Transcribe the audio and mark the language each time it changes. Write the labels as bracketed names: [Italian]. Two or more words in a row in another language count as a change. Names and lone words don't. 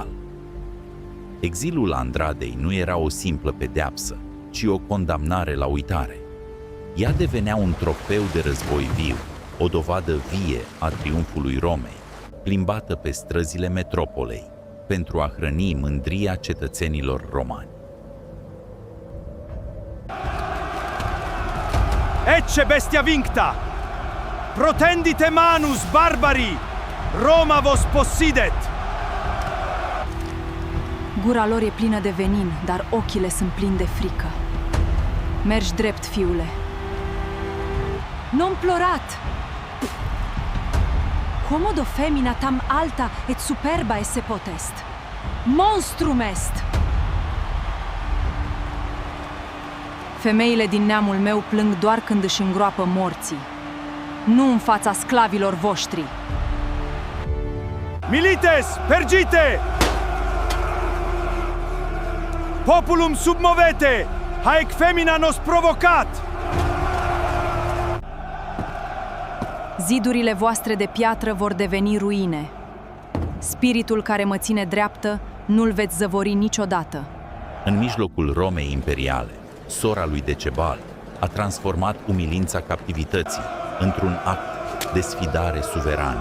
[Romanian] Exilul Andradei nu era o simplă pedeapsă, ci o condamnare la uitare. Ea devenea un trofeu de război viu, o dovadă vie a triumfului Romei, plimbată pe străzile metropolei, pentru a hrăni mândria cetățenilor romani. [Latin] Ecce bestia vincta! Protendite manus, barbarii! Roma vos possidet! [Romanian] Gura lor e plină de venin, dar ochii le sunt plini de frică. Mergi drept, fiule. [Latin] Non plorat! Comodo femina tam alta et superba esse potest. Monstrum est! [Romanian] Femeile din neamul meu plâng doar când își îngroapă morții, nu în fața sclavilor voștri. [Latin] Milites, pergite! Populum submovete! Haec femina nos provocat! [Romanian] Zidurile voastre de piatră vor deveni ruine. Spiritul care mă ține dreaptă nu-l veți zăvori niciodată. În mijlocul Romei imperiale, sora lui Decebal a transformat umilința captivității într-un act de sfidare suverană.